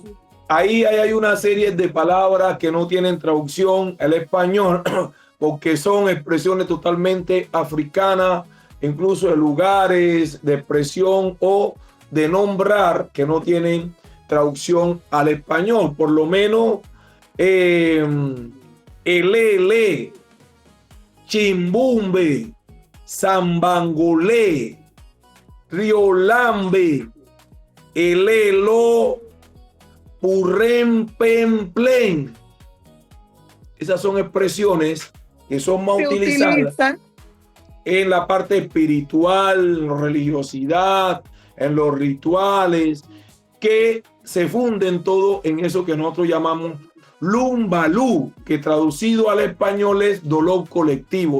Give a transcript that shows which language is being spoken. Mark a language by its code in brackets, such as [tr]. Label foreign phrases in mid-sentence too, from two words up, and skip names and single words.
[es] Ahí hay una serie de palabras que no tienen traducción al español porque son expresiones totalmente africanas, incluso de lugares, de expresión o de nombrar que no tienen traducción al español. Por lo menos elele, chimbumbe, zambangolé, riolambe, elelo, purrem, pem, plen. Esas son expresiones que son más utilizadas en la parte espiritual, en la religiosidad, en los rituales, que se funden todo en eso que nosotros llamamos lumbalú, que traducido al español es dolor colectivo.